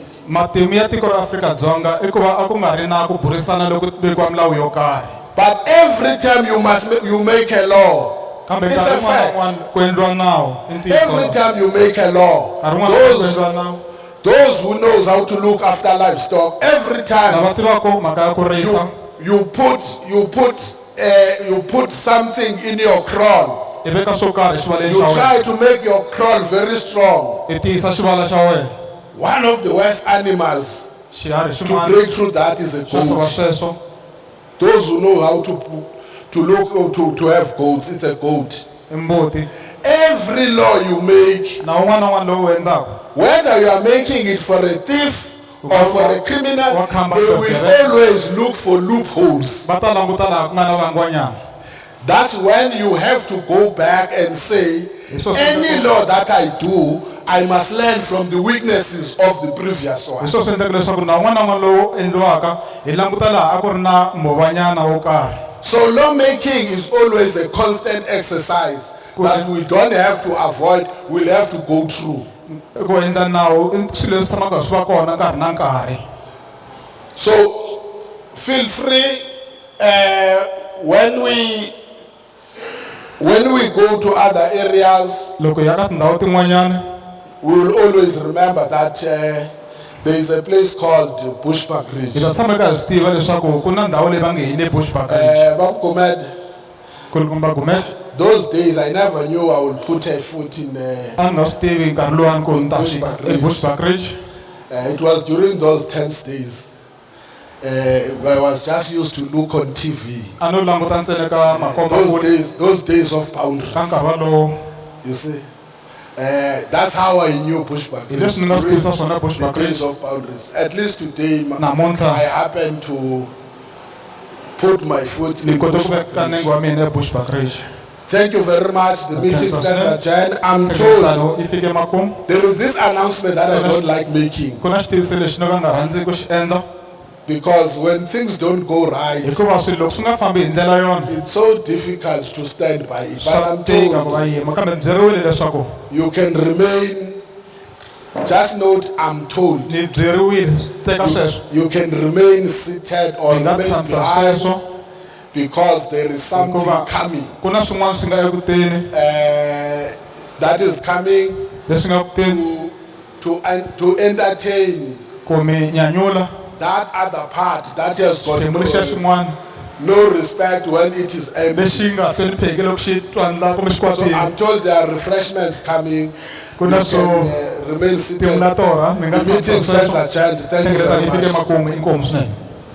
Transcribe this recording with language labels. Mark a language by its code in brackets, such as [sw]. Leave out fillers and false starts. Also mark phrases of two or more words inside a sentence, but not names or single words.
[en] But every time you make a law, it's a fact. Every time you make a law, Those who knows how to look after livestock, every time [ts] lava tivaka mhaka ya ku risa [en] you put something in your crawl. [ts] i veka swo karhi exivaleni [en] You xa try wena to make your crawl very strong. [ts] i tiyisa xivala xa wena [en] One of the worst animals xiharhi to xin'wana break through that is a [ts] xo sova goat. sweswo [en] Those who know how to have goats, it's a goat. [ts] i mbuti [en] Every law you make, [ts] na un'wana na un'wana lowu wu endlaka [en] whether you are making it for a thief or for a criminal, they will always look for loopholes. [ts] va ta languta laha ku nga na vangwanyana [en] That's when you have to go back and say, any law that I do, I must learn from the weaknesses of the previous hi one. [ts] swo swi endlaka leswaku na un'wana na un'wana lowu endliwaka hi languta laha a ku ri na movhanyana wo karhi [en] So lawmaking is always a constant exercise that we don't have to avoid, we'll have to go through. [ts] ku endla nawu i swilo leswi tshamaka swi va kona nkarhi na nkarhi [en] So feel free when we go to other areas, [ts] loko hi ya ka tindhawu tin'wanyana [en] we will always remember that there is a place called hi Bushbuckridge. [ts] ta tshama hi karhi swi tiva leswaku ku na ndhawu leyi va nge hi le Bushbuckridge kulukumba Gumede [en] Those days I never knew I would put a foot in. [ts] a ni nga swi tivi nkarhi luwani ku ni ta fika eBushbuckridge [en] It was during those tense days. I was just used to look on TV. [ts] a no languta ntsena ka makomba [en] Those days of boundaries. [ts] ka nkarhi walowo [en] You see, that's how I knew hi Bushbuckridge. [ts] leswi ni nga swi tivisa swona [en] The days Bushbuckridge of boundaries. At least today, namuntlha I happen to put my foot ni in [ts] kote ku veka nenge Bushbuckridge. wa mina eBushbuckridge [en] Thank you very much. The meeting stands adjourned. I'm told [ts] sekretano i fike makumu [en] there is this announcement that I don't like making, [ts] ku na xitiviso lexi no ka nga rhandzi ku xi endla [en] because when things don't go right, [ts] hikuva swilo loko swi nga fambi hi ndlela yona [en] it's so difficult to stand by it. But swa I'm [ts] tika ku va [en] told [ts] yima kambe ni byeriwile leswaku [en] you can remain. Just note, I'm told [ts] ni byeriwile teka sweswo [en] you can remain seated or [ts] ni nga remain tshamisa behind sweswo [en] because there is something hikuva coming. [ts] ku na swin'wana swi nga ekuteni [en] That is coming [ts] leswi nga kuteni [en] to entertain [ts] ku mi nyanyula [en] that other part that has got [ts] xiphemu lexiya xin'wana [en] no respect when it is empty. [ts] lexi nga hlonipheki loko xi twandla kumbe xi So kwatile [en] I'm told there are refreshments coming. ku You na can swo remain seated. [ts] timula torha mi nga [en] The meeting tshamisa stands sweswo adjourned. Thank you sekretano very [ts] i fike much. makumu inkomu swinene